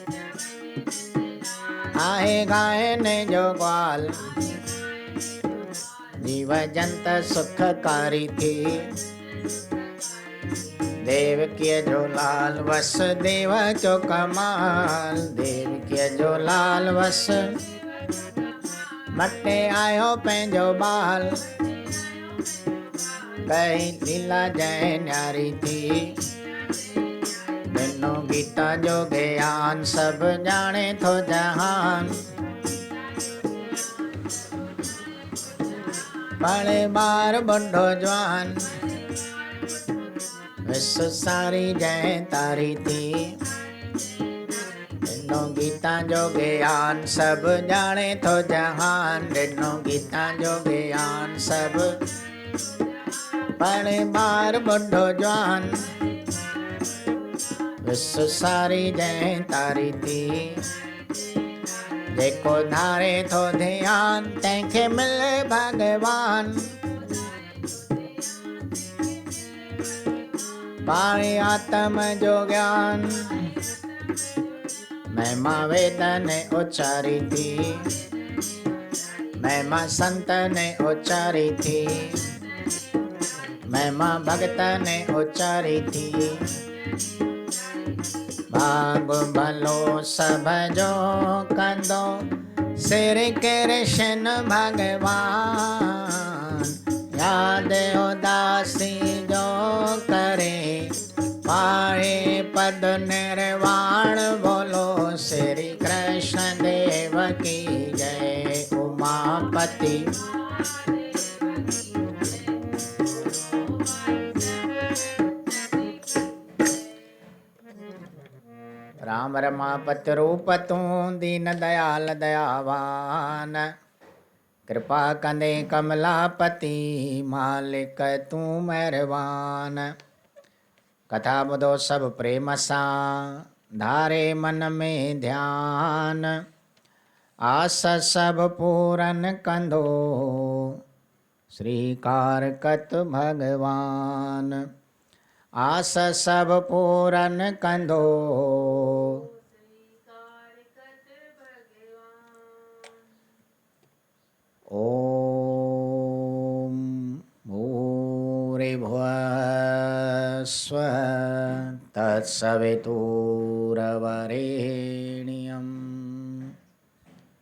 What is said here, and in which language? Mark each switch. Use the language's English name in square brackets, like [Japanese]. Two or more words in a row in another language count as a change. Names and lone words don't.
[Sindhi] आए गाय ने जो ग्वाल जीव जंत सुखकारी थी देव के जो लाल वसुदेव जो कमाल देव के जो लाल वस मटे आयो पंहिंजो बाल कई लीला जय न्यारी थी बिनो गीता जो ज्ञान सब जाने थो जहान बड़े बार बुढ़ो जवान विश्व सारी जय तारी थी बिनो गीता जो ज्ञान सब जाने थो जहान बिनो गीता जो ज्ञान सब बड़े बार बुढ़ो जवान विश्व सारी जय तारी थी जेको धारे थो ध्यान तंहिंखे मिले भगवान पाए आत्म जो ज्ञान महिमा वेद ने उच्चारी थी महिमा संत ने उच्चारी थी महिमा भगत ने उच्चारी थी भाग भलो सब जो कंदो श्री कृष्ण भगवान याद उदासी जो करे पाए पद निर्वाण [Hindi] बोलो श्री कृष्ण देव की जय [Sindhi] उमापति राम रमापति रूप तूं दीन दयाल दयावान कृपा कंदे कमलापति मालिक तूं मेहरबान कथा ॿुधो सभु प्रेम सां धारे मन में ध्यान आस सभु पूरन कंदो श्रीकार कत भगवान आस सभु पूरन कंदो [Sanskrit] ओम भूरिभुवः स्वः तत्सवितुर्वरेण्यं